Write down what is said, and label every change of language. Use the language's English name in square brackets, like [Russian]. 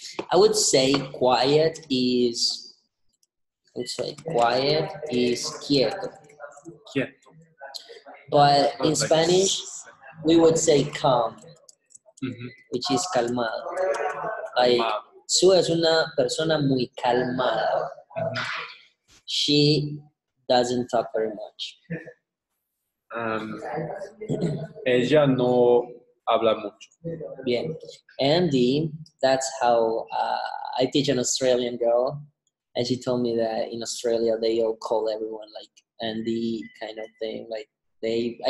[English] I would say quiet is quieto. Quieto. But in Spanish, we would say calm, Mm-hmm. which is calmado. [Spanish] Like, Sue es una persona muy calmada. Mm-hmm. [English] She doesn't talk very much. [Spanish] Ella no habla mucho. Bien. [English] Andy, that's how I teach an Australian girl, and she told me that in Australia they all call everyone like Andy kind of thing, like Dave.